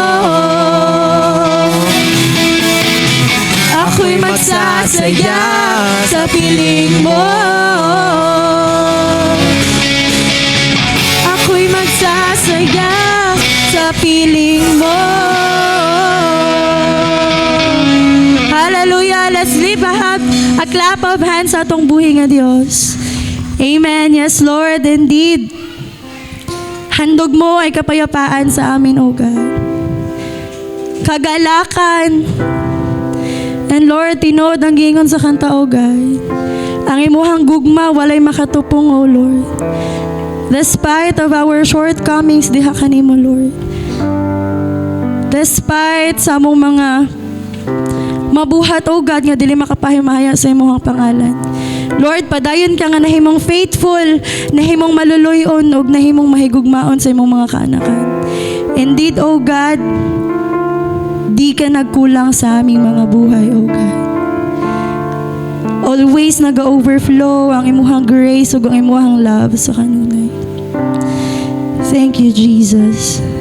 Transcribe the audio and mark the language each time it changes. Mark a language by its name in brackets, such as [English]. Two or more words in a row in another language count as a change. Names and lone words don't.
[Filipino] Ako'y magsasaya sa piling mo. Ako'y magsasaya sa piling mo. [English] Hallelujah! Let's lift a clap of hands [Cebuano] sa atong buhi nga Diyos. [English] Amen. Yes, Lord, indeed. [Filipino] Handog mo ay kapayapaan sa amin, [English] O God. [Filipino] Kagalakan. [English] And Lord, [Cebuano] tinood ang gingon sa kanta, [English] O God. [Cebuano] Ang imuhang gugma, walay makatupong, [English] O Lord. Despite of our shortcomings, [Cebuano] diha ka nimo, Lord. Despite sa among mga mabuhat, [English] O God, [Cebuano] nga dili makapahimaya sa imuhang pangalan. Lord, padayon ka nga nahimong faithful, nahimong maluluyon, o nahimong mahigugmaon sa imong mga kaanakan. [English] Indeed, O God, [Cebuano] di ka nagkulang sa aming mga buhay, [English] O God. [Cebuano] Always nag-overflow ang imuhang grace ug ang imuhang love sa kanunay. [English] Thank you, Jesus.